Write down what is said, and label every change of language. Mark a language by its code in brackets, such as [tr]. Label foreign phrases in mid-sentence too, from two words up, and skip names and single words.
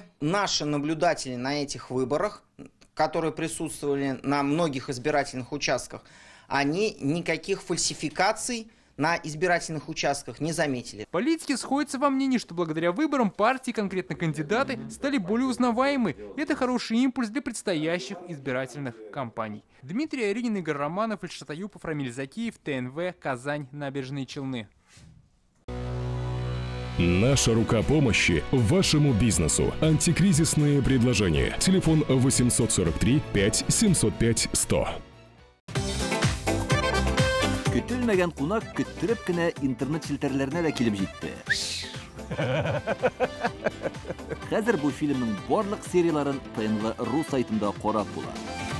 [ru] Наши наблюдатели на этих выборах, которые присутствовали на многих избирательных участках, они никаких фальсификаций на избирательных участках не заметили. Политики сходятся во мнении, что благодаря выборам партии, конкретно кандидаты, стали более узнаваемы. Это хороший импульс для предстоящих избирательных кампаний. Дмитрий Аринин, Игорь Романов, Ильшат Аюпов, Рамиль Закиев, ТНВ, Казань, Набережные Челны. Наша рука помощи вашему бизнесу. Антикризисные предложения. Телефон 843 5 705 100. [tt] Көтелмәгән кунак көттөреп кенә интернет челтәрләренә дә килеп җитте. Хәзер бу фильмның барлык серияларын ТНВ.ру сайтында карап була.